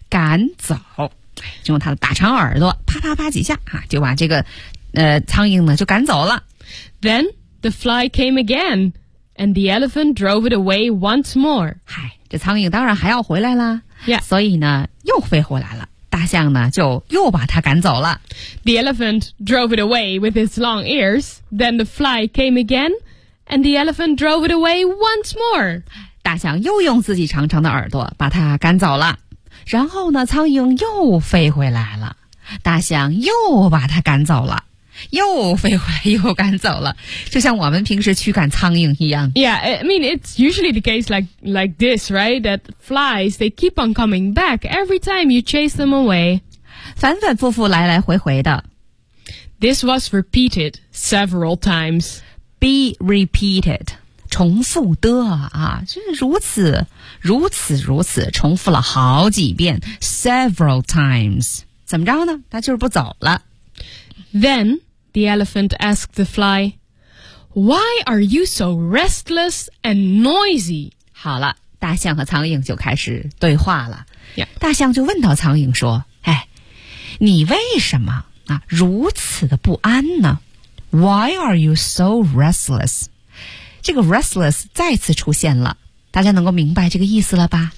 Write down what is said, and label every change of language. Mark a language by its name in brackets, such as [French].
[Chinese] 赶走就用它的大长耳朵啪啪啪几下、啊、就把这个、苍蝇呢就赶走了 [English] then the fly came again and the elephant drove it away once more [Chinese] 嗨这苍蝇当然还要回来啦、 [English] yeah. [Chinese] 所以呢又飞回来了大象呢就又把它赶走了 [English] The elephant drove it away with its long ears Then the fly came again And the elephant drove it away once more [Chinese] 大象又用自己长长的耳朵把它赶走了然后呢苍蝇又飞回来了大象又把它赶走了又飞回来又赶走了就像我们平时驱赶苍蝇一样 [English] Yeah, I mean, it's usually the case like this, right? That flies, they keep on coming back every time you chase them away [Chinese] 反反复复来来回回的 [English] This was repeated several times Be repeated [Chinese] 重复的啊就是如此如此如此重复了好几遍 [English] Several times [Chinese] 怎么着呢他就是不走了 [English] Then the elephant asked the fly, "Why are you so restless and noisy?" [Chinese] 好了，大象和苍蝇就开始对话了。 [English] Yeah. [Chinese] 大象就问到苍蝇说：“哎，你为什么啊如此的不安呢 ？ [English] Why are you so restless?" [Chinese] 这个 restless 再次出现了。大家能够明白这个意思了吧？